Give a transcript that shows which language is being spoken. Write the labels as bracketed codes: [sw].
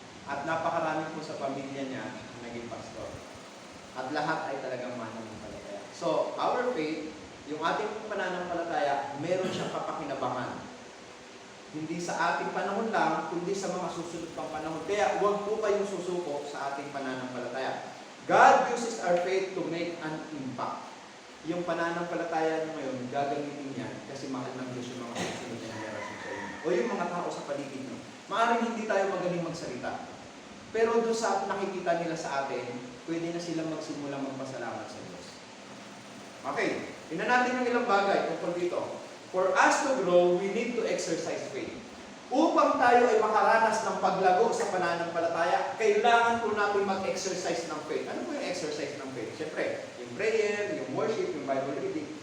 [tl] At napakarami po sa pamilya niya naging pastor. At lahat ay talagang mananampalataya. [en] So, our faith, [tl] yung ating pananampalataya, meron siyang kapakinabangan. Hindi sa ating panahon lang, kundi sa mga susunod pang panahon. Kaya huwag po kayong susuko sa ating pananampalataya. [en] God uses our faith to make an impact. [tl] Yung pananampalataya niyo ngayon, gagamitin niya kasi mahal ng Diyos yung mga susunod na generation sa inyo. O yung mga tao sa paligid niyo. Maaaring hindi tayo magaling magsalita. Pero doon sa nakikita nila sa atin, pwede na silang magsimulang magpasalamat sa Diyos. Okay, tingnan natin yung ilang bagay tungkol dito. [en] For us to grow, we need to exercise faith. [tl] Upang tayo ay makaranas ng paglago sa pananampalataya, kailangan po natin mag-exercise ng faith. Ano po yung exercise ng faith? Siyempre, yung prayer, yung worship, yung Bible reading.